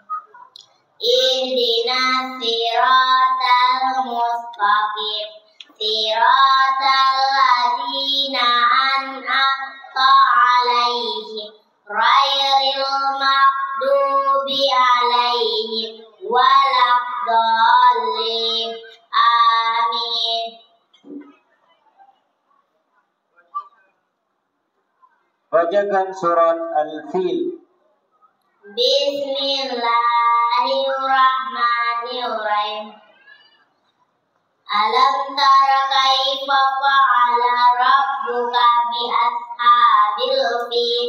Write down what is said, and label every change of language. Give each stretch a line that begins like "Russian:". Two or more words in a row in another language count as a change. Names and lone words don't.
Arabic: اهدنا الصراط المستقيم. صراط الذين أنعمت عليهم غير المغضوب عليهم ولا الضالين. Amin.
Indonesian: Bacakan surat Al-Fil.
Arabic: بسم الله الرحمن الرحيم. ألم تر كيف فعل ربك بأصحاب الفيل.